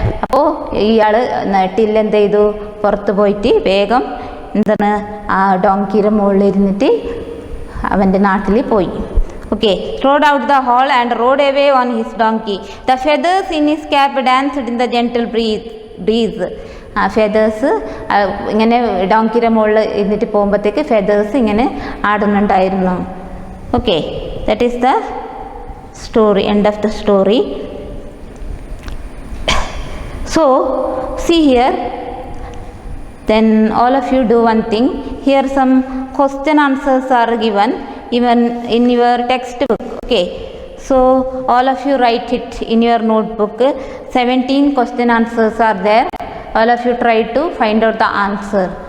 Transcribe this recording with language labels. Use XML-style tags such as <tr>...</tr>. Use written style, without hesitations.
<ml>അപ്പോൾ ഇയാൾ ടില്ല് എന്ത് ചെയ്തു, പുറത്ത് പോയിട്ട് വേഗം എന്താണ് ആ ഡോങ്കിയുടെ മുകളിൽ ഇരുന്നിട്ട് അവൻ്റെ നാട്ടിൽ പോയി.</ml> <en>Okay, strode out the hall and rode away on his donkey. The feathers in his cap danced in the gentle breeze.</en> <ml>Feathers ഇങ്ങനെ ഡോങ്കിയുടെ മുകളിൽ ഇരുന്നിട്ട് പോകുമ്പോഴത്തേക്ക് ഫെദേഴ്സ് ഇങ്ങനെ ആടുന്നുണ്ടായിരുന്നു.</ml> <en>Okay, that is the story, end of the story. So see here, then all of you do one thing. Here some question answers are given even in your textbook. Okay, so all of you write it in your notebook. 17 question answers are there. All of you try to find out the answer.</en>